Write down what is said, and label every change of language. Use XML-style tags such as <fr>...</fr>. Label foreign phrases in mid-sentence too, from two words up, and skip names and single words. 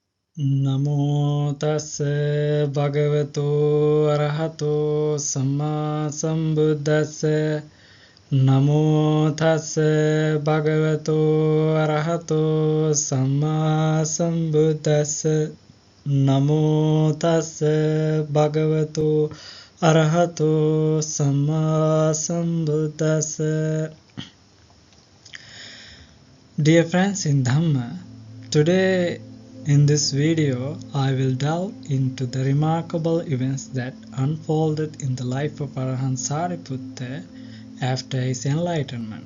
<pi>නමෝ තස්ස භගවතු අරහතෝ සම්මා සම්බුද්දස්ස නමෝ තස්ස භගවතු අරහතෝ සම්මා සම්බුද්දස්ස නමෝ තස්ස භගවතු අරහතෝ සම්මා සම්බුද්දස්ස.</pi> <en>Dear friends in Dhamma, today in this video, I will delve into the remarkable events that unfolded in the life of Arahant Sariputta after his enlightenment.</en>